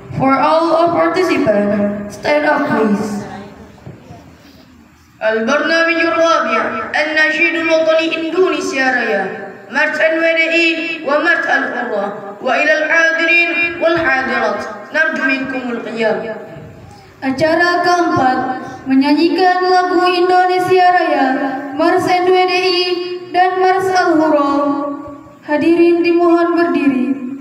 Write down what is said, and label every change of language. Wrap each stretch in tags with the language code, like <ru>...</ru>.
<en>For all of participants, stand up please.</en> <ar>البرنامج الرابع النشيد الوطني إندونيسيا رايا، مرس NWDI ومرس الحرة. وإلى الحاضرين والحاضرات نرجو منكم القيام.</ar> <id>Acara keempat menyanyikan lagu Indonesia Raya, Mars NWDI dan Mars Al-Hurro. Hadirin dimohon berdiri.</id>